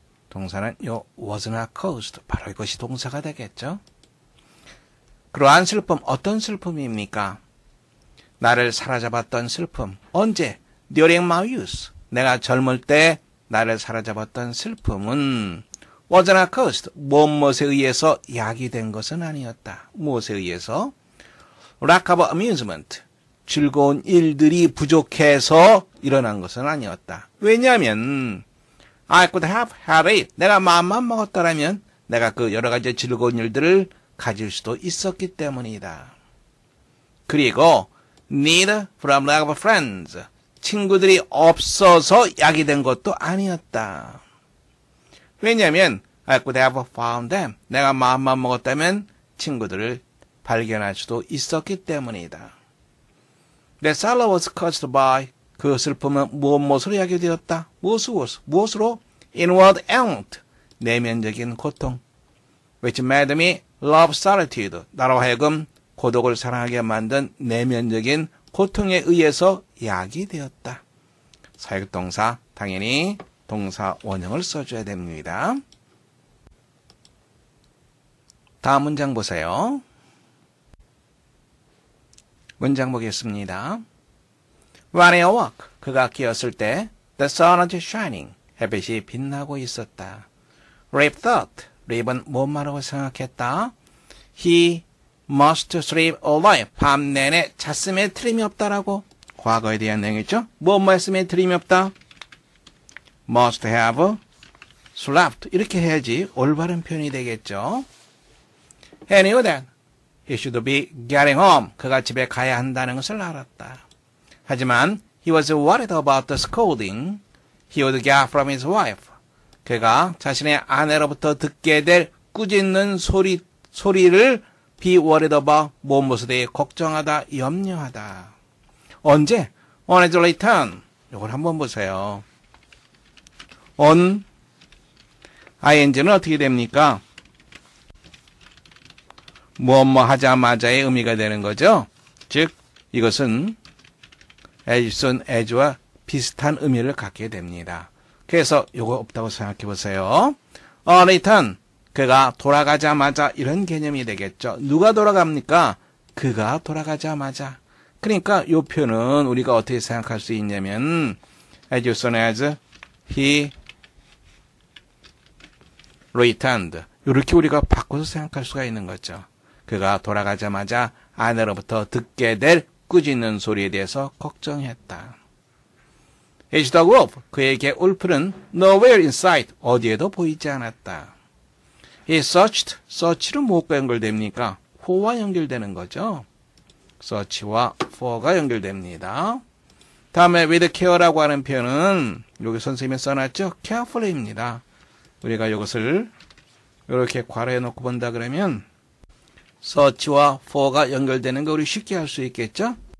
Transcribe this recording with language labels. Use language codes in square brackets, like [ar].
[ko] 동사는 요 [en] was not caused. [ko] 바로 이것이 동사가 되겠죠. 그러한 슬픔, 어떤 슬픔입니까? 나를 사로잡았던 슬픔. 언제? [en] During my youth. [ko] 내가 젊을 때 나를 사로잡았던 슬픔은 [en] was not caused. [ko] 무엇에 의해서 야기된 것은 아니었다. 무엇에 의해서? [en] lack of amusement. [ko] 즐거운 일들이 부족해서 일어난 것은 아니었다. 왜냐하면 [en] I could have had it. [ko] 내가 마음만 먹었더라면 내가 그 여러 가지 즐거운 일들을 가질 수도 있었기 때문이다. 그리고 [en] need from lack of friends. [ko] 친구들이 없어서 야기된 것도 아니었다. 왜냐하면 [en] I could have found them. [ko] 내가 마음만 먹었다면 친구들을 발견할 수도 있었기 때문이다. [en] That sorrow was caused by [ko] 그 슬픔은 무엇으로 야기되었다? 무엇으로? [en] Inward angst. [ko] 내면적인 고통. [en] Which made me love solitude. [ko] 나로 하여금 고독을 사랑하게 만든 내면적인 고통에 의해서 야기되었다. 사역동사 당연히 동사 원형을 써줘야 됩니다. 다음 문장 보세요. 문장 보겠습니다. [en] When I awoke, [ko] 그가 깨었을 때 [en] the sun was shining, [ko] 햇빛이 빛나고 있었다. [en] Rip thought, [ko] 립은 뭔 말하고 생각했다? [en] He must sleep all night, [ko] 밤 내내 잤음에 틀림이 없다라고. 과거에 대한 내용이죠. 뭔 말씀에 틀림이 없다? [en] Must have slept, [ko] 이렇게 해야지 올바른 표현이 되겠죠. [en] He knew that he should be getting home, [ko] 그가 집에 가야 한다는 것을 알았다. 하지만 [en] he was worried about the scolding he would get from his wife. [ko] 그가 자신의 아내로부터 듣게 될 꾸짖는 소리를 [en] be worried about [ko] 무엇에 대해 걱정하다, 염려하다. 언제? [en] On his return. [ko] 이걸 한번 보세요. on ing는 어떻게 됩니까? 뭐뭐 하자마자의 의미가 되는 거죠. 즉 이것은 as soon as와 비슷한 의미를 갖게 됩니다. 그래서 이거 없다고 생각해 보세요. return, 그가 돌아가자마자 이런 개념이 되겠죠. 누가 돌아갑니까? 그가 돌아가자마자. 그러니까 이 표현은 우리가 어떻게 생각할 수 있냐면 [en] as soon as he returned, [ko] 이렇게 우리가 바꿔서 생각할 수가 있는 거죠. 그가 돌아가자마자 아내로부터 듣게 될 꾸짖는 소리에 대해서 걱정했다. [en] His dog Wolf, [ko] 그에게 울프는 [en] nowhere in sight, [ko] 어디에도 보이지 않았다. [en] He searched, [ko] search는 무엇과 연결됩니까? for와 연결되는 거죠. search와 for가 연결됩니다. 다음에 with care라고 하는 표현은 여기 선생님이 써놨죠? carefully입니다. 우리가 이것을 이렇게 괄호해 놓고 본다 그러면 search와 for가 연결되는 거 우리 쉽게 할 수 있겠죠?